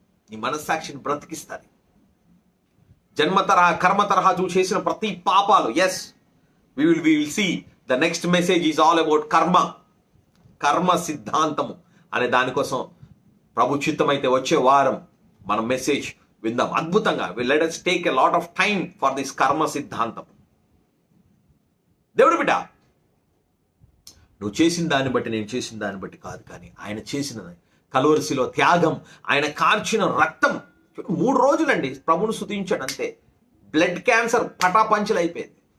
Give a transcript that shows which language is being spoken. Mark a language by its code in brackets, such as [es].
[te] నీ మనస్సాక్షిని బ్రతికిస్తుంది. జన్మ తరహా, కర్మ తరహా నువ్వు చేసిన ప్రతి పాపాలు, yes, [en] we will see the next message is all about [te] కర్మ సిద్ధాంతము అనే దానికోసం ప్రభు చిత్తమైతే వచ్చే వారం మనం మెసేజ్ విందాం. [en] అద్భుతంగా let us take a lot of time for this karma సిద్ధాంతం. [te] దేవుడి బిడ్డ, నువ్వు చేసిన దాన్ని బట్టి, నేను చేసిన దాన్ని బట్టి కాదు, కానీ ఆయన చేసిన కలువరిశిలో త్యాగం, ఆయన కార్చిన రక్తం. 3 రోజులండి ప్రభును స్తుతించాడు అంతే. బ్లడ్ క్యాన్సర్ పటాపంచలు అయిపోయింది.